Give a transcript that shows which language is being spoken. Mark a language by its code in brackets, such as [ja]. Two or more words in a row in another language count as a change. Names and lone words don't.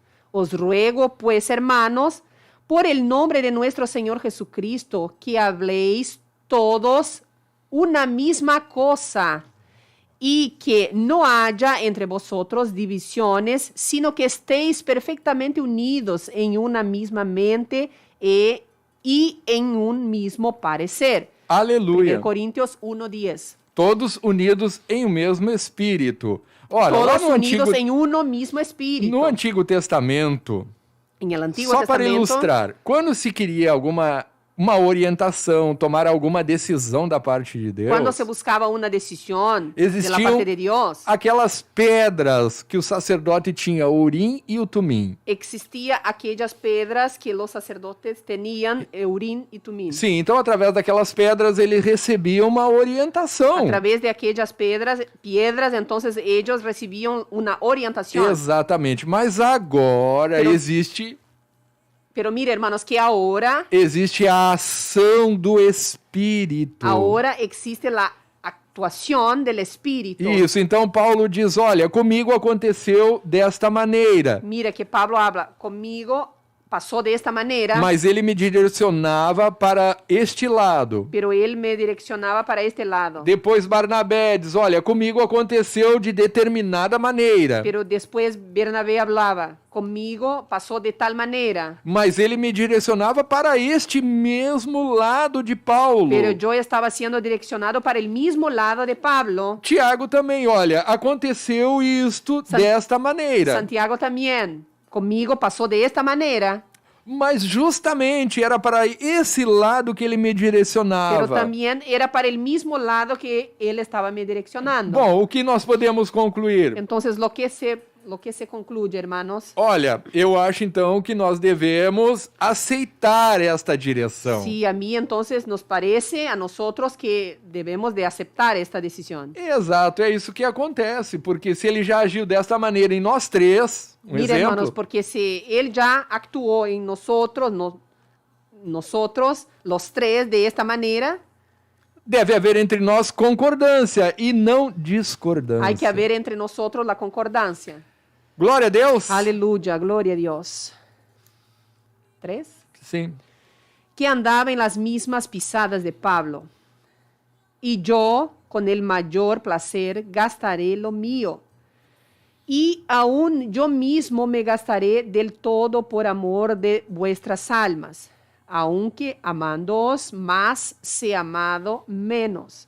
[es] Os ruego, pues, hermanos, por el nombre de nuestro Señor Jesucristo, que habléis todos una misma cosa, y que no haya entre vosotros divisiones, sino que estéis perfectamente unidos en una misma mente y en un mismo parecer. 1 [pt] Aleluia. [es] Corintios 1:10. [pt] Todos unidos em um mesmo espírito. Olha, lá [es] Todos [pt] no [es] unidos [pt] Antigo, [es] en uno mismo espíritu. [pt] no Antigo Testamento, [es] En el Antiguo [pt] só para [es] Testamento, [pt] ilustrar, quando se queria uma orientação, tomar alguma decisão da parte de Deus, [es] cuando se buscaba una decisión de la [pt] existiam [es] parte de Dios, [pt] aquelas pedras que o sacerdote tinha, o Urim e o Tumim. [es] existía aquellas pedras que los sacerdotes tenían, Urim y Tumim. [pt] Sim, então através daquelas pedras ele recebia uma orientação. [es] A través de aquellas piedras, entonces ellos recibían una orientación. [pt] Exatamente, mas agora [es] Pero- [pt] existe [es] Pero mire, hermanos, que ahora [pt] a ação do Espírito. [es] existe la actuación del Espíritu. [pt] Isso, então Paulo diz, olha, comigo aconteceu desta maneira, [es] Mira que Pablo habla, conmigo pasó de esta manera, [pt] mas ele me direcionava para este lado. [es] pero él me direccionaba para este lado. [pt] Depois Barnabé diz, olha, comigo aconteceu de determinada maneira, [es] Pero después Bernabé hablaba, conmigo pasó de tal manera. [pt] mas ele me direcionava para este mesmo lado de Paulo. [es] Pero yo estaba siendo direccionado para el mismo lado de Pablo. [pt] Tiago também, olha, aconteceu isto desta maneira. [es] Santiago también. Conmigo pasó de esta manera, [pt] Mas justamente era para esse lado que ele me [es] pero [pt] direcionava. [es] también era para el mismo lado que él estaba me direccionando. [pt] Bom, o que nós podemos concluir? [es] Entonces, lo que se concluye, hermanos, [pt] Olha, eu acho então que nós devemos aceitar esta direção. [es] sí, a mí entonces nos parece a nosotros que debemos de aceptar esta decisión. [pt] Exato, é isso que acontece, porque se ele já agiu desta maneira em nós três, [es] Mira, hermanos, porque si él ya actuó en nosotros, nosotros, los tres, de esta manera, [pt] deve haver entre nós concordância e não discordância. [es] hay que haber entre nosotros la concordancia. [pt] Glória a Deus. [es] Aleluya, gloria a Dios. 3. [pt] Sim. [es] Que andaba en las mismas pisadas de Pablo. Y yo, con el mayor placer, gastaré lo mío. Y aún yo mismo me gastaré del todo por amor de vuestras almas, aunque amándoos más sea amado menos.